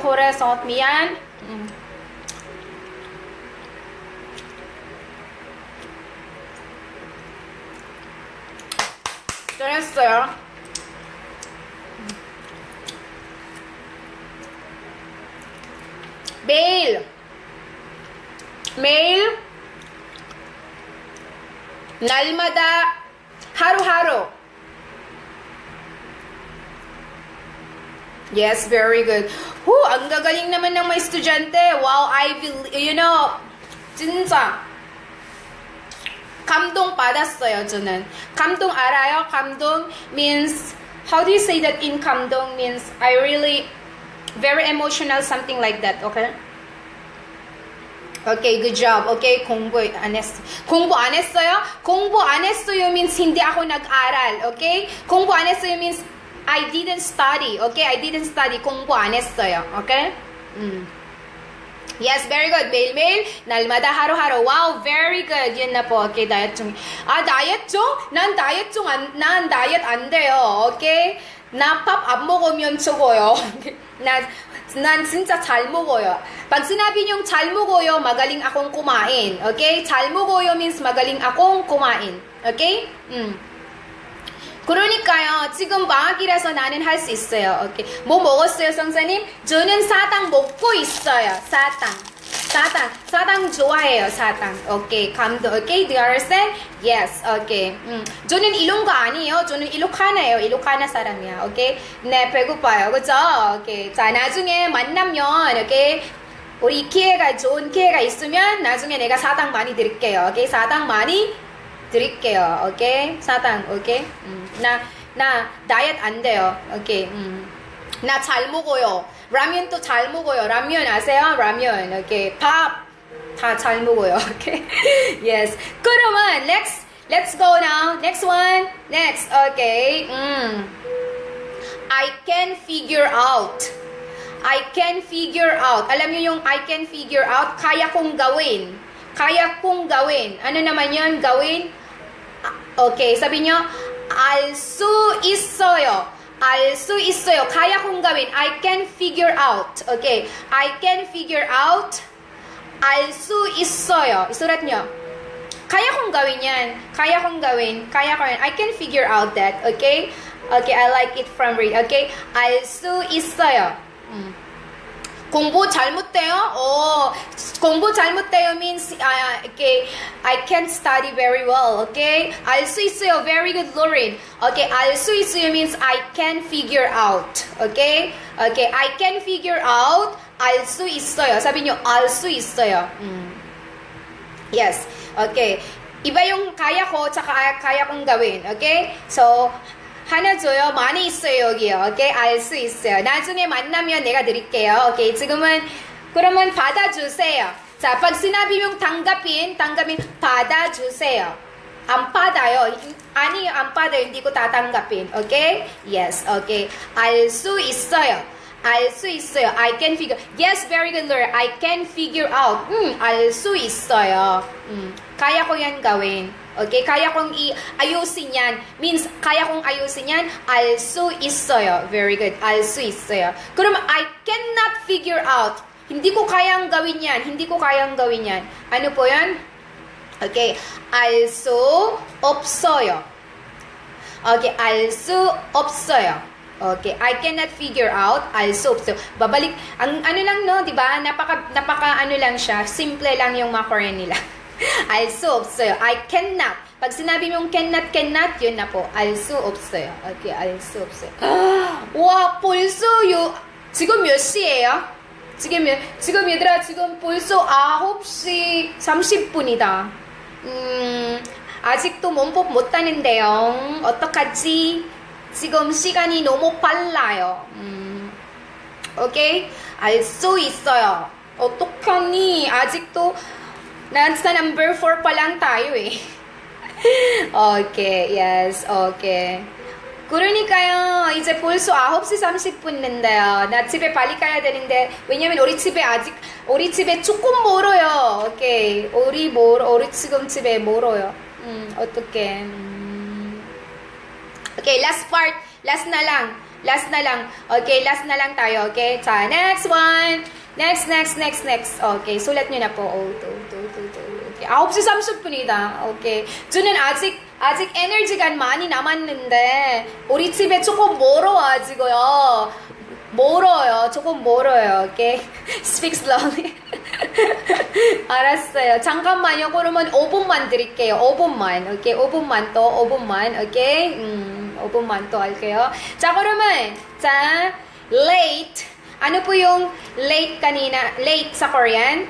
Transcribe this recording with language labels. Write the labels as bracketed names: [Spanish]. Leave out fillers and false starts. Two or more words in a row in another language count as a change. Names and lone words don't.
[Korean] 그래서 미안. 잘했어요. 매일 날마다 하루-하루. [English] Yes, very good. [Filipino] Ang gagaling naman ng mga estudyante. [Korean] Wow, 진짜 감동 받았어요, 저는. 감동 알아요? [English] 감동 means, how do you say that in 감동 means, I really, very emotional, something like that, okay? Okay, good job. Okay, 공부 안 했어요? [Korean] 공부 안 했어요 [Filipino] means hindi ako nag-aral, [English] okay? [Korean] 공부 안 했어요 [English] means I didn't study, okay? I didn't study. [Korean] 공부 안 했어요, [English] okay? Yes, very good. [Korean] 매일매일, 날마다, 하루하루. [English] Wow, very good. [Filipino] yun na po. [Korean] Okay, diet 중. 다이어트 중? 난 다이어트 안 돼요. Okay? 나 밥 안 먹으면 죽어요. 난 진짜 잘 먹어요. [Filipino] Pag sinabi niyong [Korean] 잘 먹어요, [Filipino] magaling akong kumain. [English] Okay? [Korean] 잘 먹어요 [Filipino] means magaling akong kumain. [English] Okay? [Korean] 그러니까요, 지금 방학이라서 나는 할 수 있어요. 오케이. 뭐 먹었어요, 선생님? 저는 사탕 먹고 있어요. 사탕 좋아해요, 사탕. 오케이. 감도, 오케이. [English] Do you understand? Yes, [Korean] 오케이. 저는 일본가 아니에요. 저는 일로카나예요. 일로카나 사람이야. 오케이. 네, 배고파요. 그죠? 오케이. 자, 나중에 만나면, 오케이. 우리 좋은 기회가 있으면 나중에 내가 사탕 많이 드릴게요. 오케이. 사탕 많이 드릴게요. 오케이? 사탕, 오케이? 나 다이어트 안 돼요. 오케이? 나 잘 먹어요. 라면도 잘 먹어요. 라면 아세요? 라면, 오케이? 밥 다 잘 먹어요. 오케이? Yes. [English] 그러면 let's go now. Next one. Next. Okay. I can figure out. I can figure out. [Filipino] Alam niyo yung [English] I can figure out? [Filipino] Kaya kong gawin. Kaya kong gawin. Ano naman yun? Gawin? Okay, sabi nyo, [Korean] 알 수 있어요. 알 수 있어요. [Filipino] kaya kong gawin. [English] I can figure out. Okay, I can figure out. [Korean] 알 수 있어요. [Iloko] isurat nyo. [Filipino] Kaya kong gawin yan. Kaya kong gawin. [English] I can figure out that. Okay? Okay, I like it from read. Okay? [Korean] 알 수 있어요. 공부 잘못돼요? 공부 잘못돼요 [English] means okay, I can't study very well. [Korean] Okay? 알 수 있어요. [English] Very good, Lauren. Okay, [Korean] 알 수 있어요 [English] means I can figure out. Okay? Okay, I can figure out. [Korean] 알 수 있어요. [Filipino] sabi nyo, [Korean] 알 수 있어요. [English] Yes. Okay. [Filipino] Iba yung kaya ko tsaka kaya kong gawin. [English] Okay? So, [Korean] 하나 줘요. 많이 있어요, 여기요. 오케이? 알 수 있어요. 나중에 만나면 내가 드릴게요. 오케이? 지금은, 그러면 받아주세요. 자, [Filipino] pag sinabi yung tanggapin, [Korean] 받아주세요. 안 받아요. 아니요, 안 받아요. [Filipino] hindi ko tatanggapin. [Korean] 오케이? Yes, 오케이. 알 수 있어요. 알 수 있어요. [English] I can figure. Yes, very good, Laura. I can figure out. [Korean] 알 수 있어요. [Filipino] Kaya ko yan gawin. Okay? Kaya kong ayusin yan. Means, kaya kong ayusin yan. [Korean] 알 수 있어요. [English] Very good. [Korean] 알 수 있어요. [English] 그럼 I cannot figure out. [Filipino] Hindi ko kayang gawin yan. Hindi ko kayang gawin yan. Ano po yan? [Korean] Okay. 알 수 없어요. Okay. 알 수 없어요. [English] Okay, I cannot figure out. [Korean] 알 수 없어요. [Filipino] Babalik, ang ano lang no, 'di ba? Napaka ano lang siya, simple lang yung mga Korean nila. [Korean] 알 수 없어요. [English] I cannot. [Filipino] Pag sinabi mong cannot, yun na po. [Korean] 알 수 없어요. Okay, 알 수 없어요. 와, 벌써 지금 몇 시예요? 지금 얘들아, 지금 벌써 9시 30분이다. 아직도 몸법 못 따는데요. 어떡하지? 지금 시간이 너무 빨라요. 오케이? 알 수 있어요. 어떡하니? 아직도 [Filipino] nasa number 4 pa lang tayo eh. [English] Okay, yes, okay. [Korean] 그러니까요, 이제 벌써 9시 30분 된대요. 나 집에 빨리 가야 되는데, 왜냐면 우리 집에 조금 멀어요. 오케이. 우리 지금 집에 멀어요. 어떡해. [English] Okay, last part. Last [Filipino] na lang. Okay, last na lang tayo. [Korean] Okay, 자, [English] next one. Next. [Filipino] Okay, sulat nyo na po. [Korean] Okay, 9시 30분이다. Okay. 저는 아직 에너지가 많이 남았는데, 우리 집에 조금 멀어가지고요. 조금 멀어요. [English] Okay? Speak slowly. [Korean] 알았어요. 잠깐만요. 그러면 5분만 드릴게요. 5분만. Okay? 5분만 또. 5분만. Okay? 5분만 또 할게요. 자, 그러면, 자, [English] late. [Filipino] ano po yung late kanina? Late sa Korean?